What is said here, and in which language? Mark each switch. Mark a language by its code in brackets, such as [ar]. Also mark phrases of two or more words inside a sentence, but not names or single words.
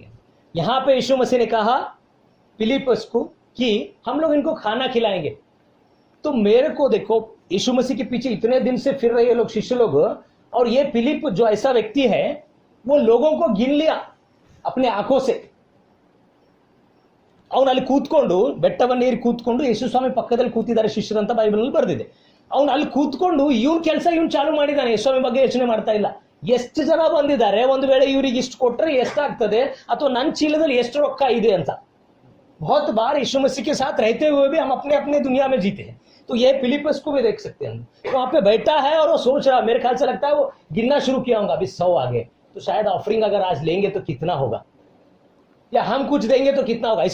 [hi] यहां पे यीशु मसीह ने कहा फिलिपस को कि हम लोग इनको खाना खिलाएंगे. तो मेरे को देखो, यीशु मसीह के पीछे इतने दिन से फिर रहे लोग, शिष्य लोग, और ये फिलिप जो ऐसा व्यक्ति है वो लोगों को गिन लिया अपने आंखों से. [kn] ಅವನು ಅಲ್ಲಿ ಕೂತ್ಕೊಂಡು ಬೆಟ್ಟವನ್ನು ಏರಿ ಕೂತ್ಕೊಂಡು ಯೇಸು ಸ್ವಾಮಿ ಪಕ್ಕದಲ್ಲಿ ಕೂತಿದ್ದಾರೆ ಶಿಷ್ಯರು ಅಂತ ಬೈಬಲ್ನಲ್ಲಿ ಬರೆದಿದೆ. ಅವನು ಅಲ್ಲಿ ಕೂತ್ಕೊಂಡು ಇವನ್ ಕೆಲಸ ಇವನ್ ಚಾಲು ಮಾಡಿದ್ದಾನೆ, ಯೇಸು ಸ್ವಾಮಿ ಬಗ್ಗೆ ಯೋಚನೆ ಮಾಡ್ತಾ ಇಲ್ಲ. ಎಷ್ಟು ಜನ ಬಂದಿದ್ದಾರೆ, ಒಂದು ವೇಳೆ ಇವರಿಗೆ ಇಷ್ಟು ಕೊಟ್ರೆ ಎಷ್ಟಾಗ್ತದೆ, ಅಥವಾ ನನ್ನ ಚೀಲದಲ್ಲಿ ಎಷ್ಟು ರೊಕ್ಕ ಇದೆ ಅಂತ. [hi] बहुत बार यीशु मसीह के साथ रहते हुए भी हम अपने अपने दुनिया में जीते हैं. तो ये फिलिपस को भी देख सकते हैं. तो वहां पे बैठा है और वो सोच रहा, मेरे ख्याल से लगता है वो गिनना शुरू किया होगा, अभी 100 आ गए, तो शायद ऑफरिंग अगर आज लेंगे तो कितना होगा, या हम कुछ देंगे तो कितना होगा.